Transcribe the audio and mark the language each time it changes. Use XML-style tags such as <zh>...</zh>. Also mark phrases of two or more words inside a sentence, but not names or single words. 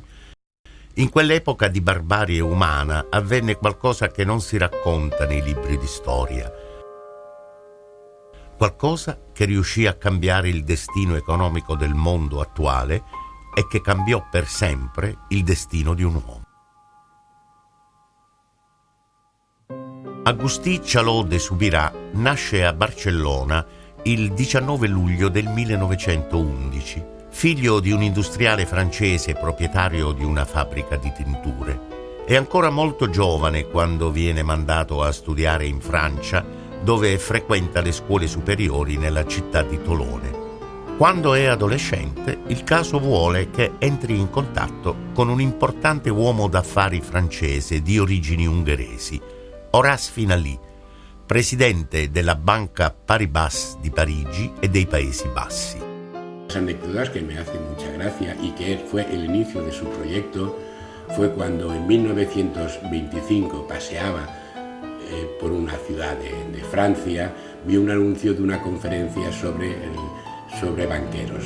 <it>In quell'epoca di barbarie umana avvenne qualcosa che non si racconta nei libri di storia. Qualcosa che riuscì a cambiare il destino economico del mondo attuale e che cambiò per sempre il destino di un uomo. Agustí Charlot de Subirà nasce a Barcellona il 19 luglio del 1911, figlio di un industriale francese proprietario di una fabbrica di tinture. È ancora molto giovane quando viene mandato a studiare in Francia, dove frequenta le scuole superiori nella città di Tolone. Quando è adolescente, il caso vuole che entri in contatto con un importante uomo d'affari francese di origini ungheresi, Horace Finaly, presidente della Banca Paribas di Parigi e dei Paesi Bassi.</it> <es>Anécdotas que me hacen mucha gracia y que fue el inicio de su proyecto fue cuando en 1925 paseaba por una ciudad de Francia, vio un anuncio de una conferencia sobre banqueros.</es>